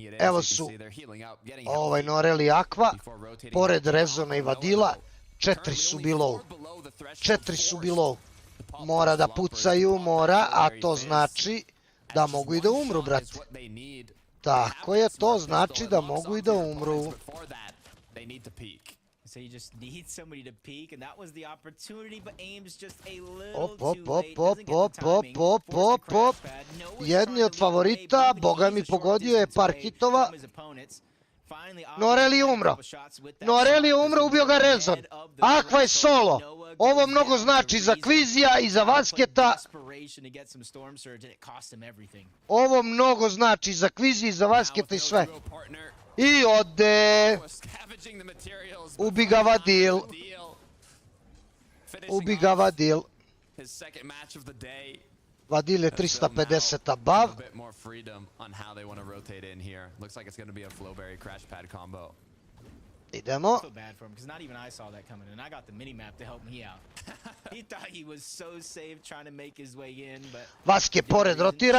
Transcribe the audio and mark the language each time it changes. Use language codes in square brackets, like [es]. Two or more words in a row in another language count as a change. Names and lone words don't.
[sr] Evo su Noreli Aqua, pored Rezona i Vadila, 4 su below. 4 su below. Mora da pucaju, mora, a to znači da mogu i da umru, brate. Tako je, to znači da mogu i da umru. [en] They need to peak. So you just need somebody to peak, and that was the opportunity, but Aim's just a little too late. Doesn't get the timing. Forced the crash pad. [sr] Jedni od favorita, boga mi pogodio je par hitova. Noreli umro. Noreli umro, ubio ga Rezon. Aqua je solo. Ovo mnogo znači za Kvizija i za Vasketa. Ovo mnogo znači za Kvizija i za Vasketa i sve. I ode. Ubi ga Vadil. Ubi ga Vadil. Vadil je 350 above. Idemo. Vaske pored rotira.